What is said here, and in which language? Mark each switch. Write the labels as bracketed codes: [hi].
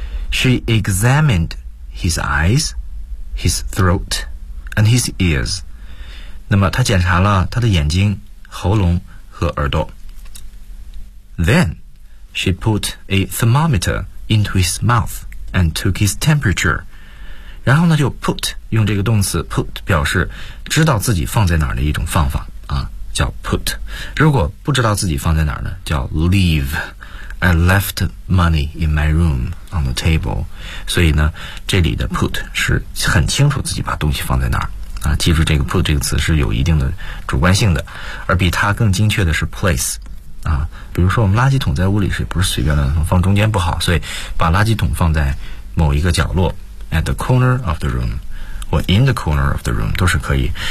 [en] She examined his eyes, his throat, and his ears. [zh] 那么他检查了他的眼睛、喉咙和耳朵。 [en] Then she put a thermometer into his mouth and took his temperature. [zh] 然后呢就 put, 用这个动词 put 表示知道自己放在哪儿的一种方法啊，叫 put。如果不知道自己放在哪儿呢，叫 leave。 [en] I left money in my room on the table. [zh] 所以呢这里的 put 是很清楚自己把东西放在哪儿啊，记住这个 put 这个词是有一定的主观性的，而比它更精确的是 place 啊。比如说我们垃圾桶在屋里是不是随便的放中间不好，所以把垃圾桶放在某一个角落 [en] at the corner of the room [zh] or in the corner of the room 都是可以。